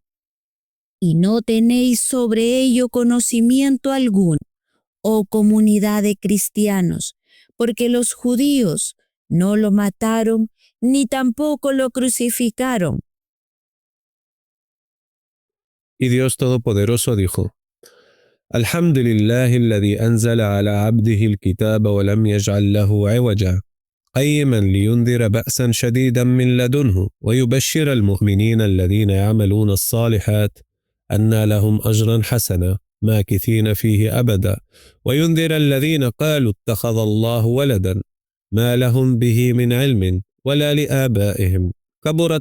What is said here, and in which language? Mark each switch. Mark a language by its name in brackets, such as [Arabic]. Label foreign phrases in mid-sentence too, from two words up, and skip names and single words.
[Spanish] Y no tenéis sobre ello conocimiento alguno, oh comunidad de cristianos, porque los judíos no lo mataron ni tampoco lo crucificaron. Y Dios Todopoderoso dijo: [Arabic] الحمد لله الذي أنزل على عبده الكتاب ولم يجعل له عوجا قيما لينذر بأسا شديدا من لدنه ويبشر المؤمنين الذين يعملون الصالحات أن لهم أجرا حسنا ماكثين فيه أبدا وينذر الذين قالوا اتخذ الله ولدا ما لهم به من علم ولا لآبائهم كبرت